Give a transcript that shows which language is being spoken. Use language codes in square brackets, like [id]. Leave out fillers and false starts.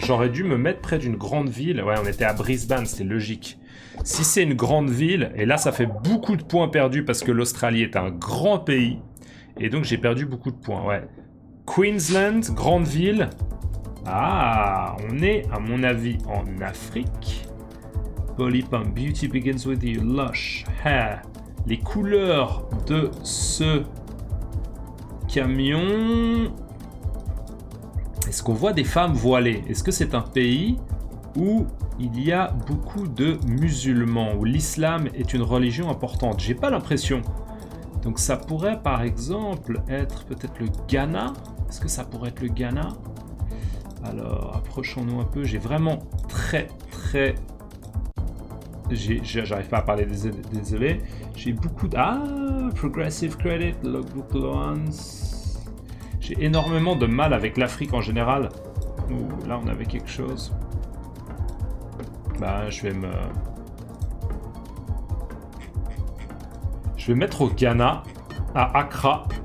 [fr] J'aurais dû me mettre près d'une grande ville. Ouais, on était à Brisbane, c'était logique. Si c'est une grande ville, et là ça fait beaucoup de points perdus parce que l'Australie est un grand pays, et donc j'ai perdu beaucoup de points, ouais. Queensland, grande ville... Ah, on est, à mon avis, en Afrique. [en] Polypump, beauty begins with you, lush hair. [fr] Les couleurs de ce camion... Est-ce qu'on voit des femmes voilées? Est-ce que c'est un pays où il y a beaucoup de musulmans, où l'islam est une religion importante? J'ai pas l'impression. Donc ça pourrait, par exemple, être peut-être le Ghana. Est-ce que ça pourrait être le Ghana? Alors, approchons-nous un peu. J'ai vraiment très... J'arrive pas à parler, désolé. J'ai beaucoup de... [en] Ah, Progressive Credit, Logbook Loans. [fr] J'ai énormément de mal avec l'Afrique en général. Ouh, là, on avait quelque chose. Bah, je vais mettre au Ghana, à Accra.